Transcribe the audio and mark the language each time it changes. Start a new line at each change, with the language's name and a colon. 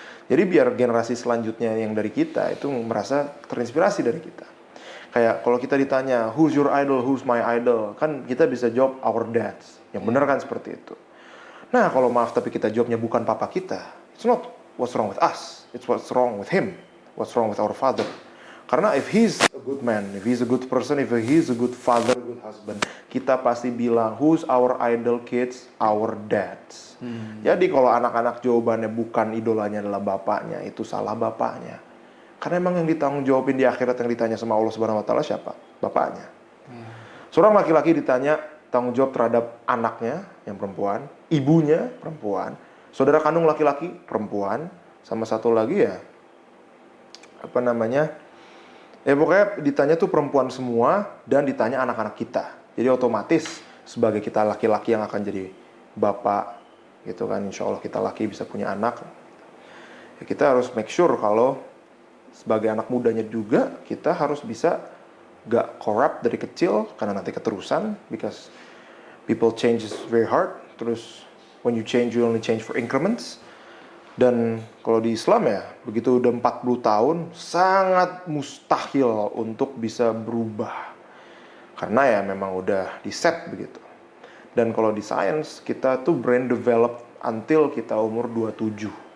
Indonesian: Jadi biar generasi selanjutnya yang dari kita itu merasa terinspirasi dari kita. Kayak kalau kita ditanya,
English: who's your idol, who's my idol?
Indonesian: Kan kita bisa jawab
English: our dads.
Indonesian: Yang benar kan seperti itu. Nah kalau maaf tapi kita jawabnya bukan papa kita,
English: it's not what's wrong with us, it's what's wrong with him, what's wrong with our father.
Indonesian: Karena
English: if he's a good man, if he's a good person, if he's a good father, good husband,
Indonesian: kita pasti bilang,
English: who's our idol kids? Our dads.
Indonesian: Jadi kalau anak-anak jawabannya bukan idolanya adalah bapaknya, itu salah bapaknya. Karena emang yang ditanggung jawabin di akhirat yang ditanya sama Allah Subhanahu Wa Taala siapa? Bapaknya. Seorang laki-laki ditanya tanggung jawab terhadap anaknya yang perempuan, ibunya perempuan, saudara kandung laki-laki perempuan, sama satu lagi ya pokoknya ditanya tuh perempuan semua dan ditanya anak-anak kita. Jadi otomatis sebagai kita laki-laki yang akan jadi bapak gitu kan, insya Allah kita laki bisa punya anak. Ya, kita harus
English: make sure
Indonesian: kalau sebagai anak mudanya juga kita harus bisa gak corrupt dari kecil karena nanti keterusan,
English: because people change is very hard.
Indonesian: Terus
English: when you change you only change for increments.
Indonesian: Dan kalau di Islam ya, begitu udah 40 tahun, sangat mustahil untuk bisa berubah. Karena ya memang udah di set begitu. Dan kalau di science, kita tuh
English: brain develop until
Indonesian: kita umur 27.